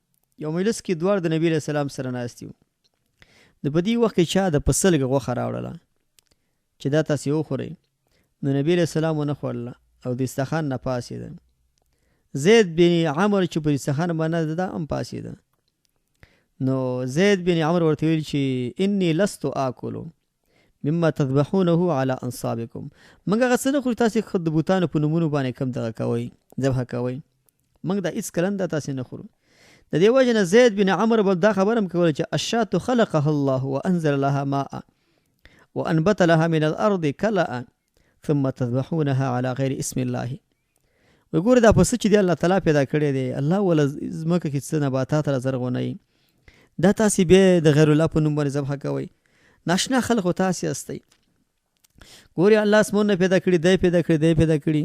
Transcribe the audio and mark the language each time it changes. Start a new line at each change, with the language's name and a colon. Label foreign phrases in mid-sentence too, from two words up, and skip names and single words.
Pashto: یو مجلس کې دواړه د نبي
Arabic: علیه السلام
Pashto: سره ناست وو. د په دې وخت کې چا د پسه لږه غوښه راوړله چې دا تاسې وخورئ، نو نبي
Arabic: علیه السلام
Pashto: ونه خوړله او د دسترخوان نه پاڅېده. زید بن عمر چې په دسترخوان باندې دا هم پاڅېده، نو زید بن عمر ورته ویل چې
Arabic: انی لست آکلو مما تذبحونه على انصابکم،
Pashto: موږ هغه څه نه خورو تاسې د بوتانو په نومونو باندې کم دغه کوئ، ذبحه کوئ، موږ دا هېڅ کله دا تاسې نه خورو. د دې وجه نه زید بن عمر به دا خبره هم کوله چې
Arabic: الشاة خلقها الله وانزل لها ماء وانبت لها من الارض کلأ ثم تذبحونها على غیر اسم الله.
Pashto: وګوره دا پسه چې دی الله تعالی پیدا کړی دی، الله وله ځمکه کې څه نباتات را زرغونوي، دا تاسې بیا د غیر الله په نوم باندې ذبحه کوئ. ناشنا خلق خو تاسې هستئ. ګورې الله اسمانونه پیدا کړي، دی پیدا کړي، دی پیدا کړي.